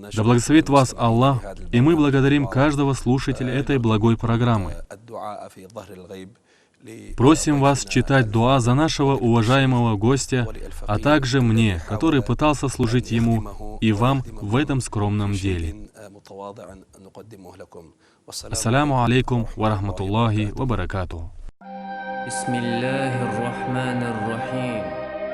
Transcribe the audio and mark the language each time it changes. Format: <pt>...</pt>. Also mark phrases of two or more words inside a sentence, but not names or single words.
<ru>Да благословит вас Аллах, и мы благодарим каждого слушателя этой благой программы. Просим вас читать дуа за нашего уважаемого гостя, а также мне, который пытался служить ему, и вам в этом скромном деле.</ru> <ar>السلام عليكم ورحمة الله وبركاته. بسم الله الرحمن الرحيم.</ar>